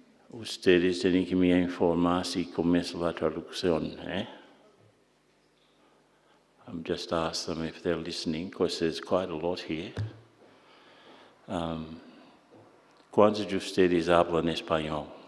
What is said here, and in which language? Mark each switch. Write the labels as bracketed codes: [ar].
[es] Ustedes tienen que me informar si comienza la traducción, eh? [en] I'm just asked them if they're listening, because there's quite a lot here. [es] ¿Cuántos de ustedes hablan español?